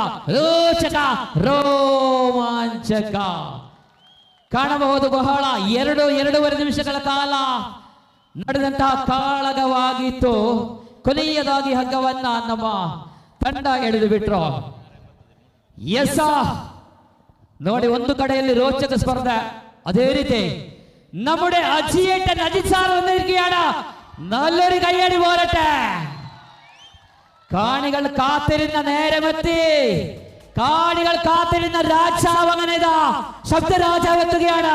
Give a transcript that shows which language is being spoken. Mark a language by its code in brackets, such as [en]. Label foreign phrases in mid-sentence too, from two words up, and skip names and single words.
[kn] ರೋಚಕ ರೋಮಾಂಚಕ ಕಾಣಬಹುದು. ಬಹಳ 2-2.5 ನಿಮಿಷಗಳ ಕಾಲ ನಡೆದಂತಹ ಕಾಳಗವಾಗಿತ್ತು. ಕೊನೆಯದಾಗಿ ಹಗ್ಗವನ್ನ ನಮ್ಮ ತಂಡ ಎಳೆದು ಬಿಟ್ರು. ಎಸ ನೋಡಿ, ಒಂದು ಕಡೆಯಲ್ಲಿ ರೋಚಕ ಸ್ಪರ್ಧೆ, [ml] അതേ ರೀತಿ നമ്മുടെ അജിയേട്ടൻ അജിത് സാർ വന്നിരിക്കുകയാണ്. നല്ലൊരു കയ്യടി പോരട്ടെ. കാണികൾ കാത്തിരുന്ന നേരമെത്തി. കാണികൾ കാത്തിരുന്ന രാജാവ് അങ്ങനെതാ, ശബ്ദ രാജാവ് എത്തുകയാണ്.